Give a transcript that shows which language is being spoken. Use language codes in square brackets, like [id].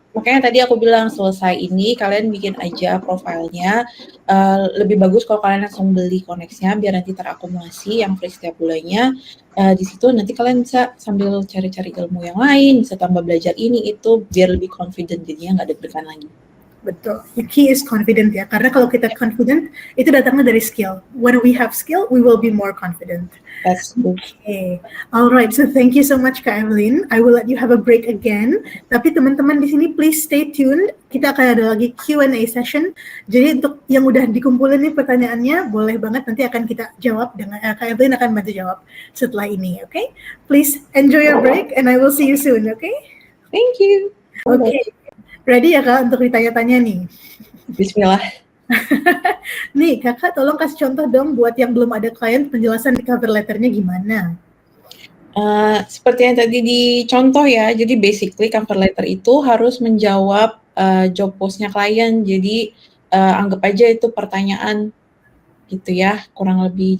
[id] Makanya tadi aku bilang selesai ini kalian bikin aja profilnya. Lebih bagus kalau kalian langsung beli Connects-nya biar nanti terakumulasi yang free setiap bulannya. Di situ nanti kalian bisa sambil cari-cari ilmu yang lain, bisa tambah belajar ini itu biar lebih confident, jadinya nggak deg-degan lagi. Betul. [en] The key is confident [id] ya, karena kalau kita confident itu datangnya dari skill. [en] When we have skill, we will be more confident. That's true. Okay. Alright, so thank you so much Kak Evelyn. I will let you have a break again. [id] Tapi teman-teman di sini [en] please stay tuned. [id] Kita akan ada lagi Q&A session. Jadi untuk yang udah dikumpulin nih pertanyaannya, boleh banget nanti akan kita jawab dengan Kak Evelyn akan bantu jawab setelah ini, okay? [en] Please enjoy your break and I will see you soon, okay? Thank you. Okay. [id] Ready ya Kak untuk ditanya-tanya nih? Bismillah. Nih Kakak tolong kasih contoh dong buat yang belum ada klien, penjelasan di cover letternya gimana? Seperti yang tadi dicontoh ya, jadi basically cover letter itu harus menjawab job post-nya klien, jadi anggap aja itu pertanyaan gitu ya, kurang lebih.